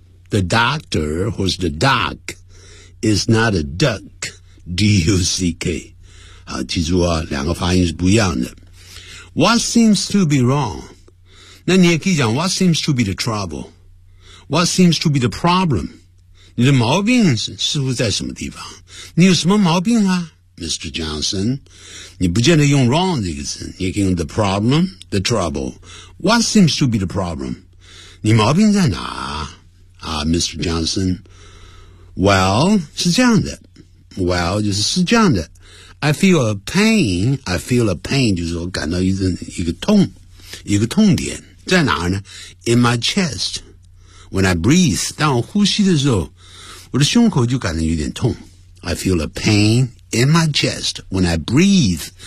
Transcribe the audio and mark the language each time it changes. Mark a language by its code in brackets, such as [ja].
[en] The doctor who's the duck is not a duck. D-U-C-K。 [zh] 好，记住啊，两个发音是不一样的。 [en] What seems to be wrong? [zh] 那你也可以讲 [en] What seems to be the trouble? What seems to be the problem? [zh] 你的毛病似乎在什么地方？你有什么毛病啊，Mr. Johnson？ 你不见得用 wrong 这个词，你可以用 [en] the problem, the trouble. What seems to be the problem？ [zh] 你毛病在哪啊？啊 ，Mr. Johnson？ Well， 是这样的。 Well， 就是是这样的。 [en] I feel a pain， [zh] 就是我感到一个痛点在哪儿呢 [en] ？In my chest。 When I breathe, [zh] 当我呼吸的时候，我的胸口就感到有点痛。 [en] I feel a pain in my chest when I breathe.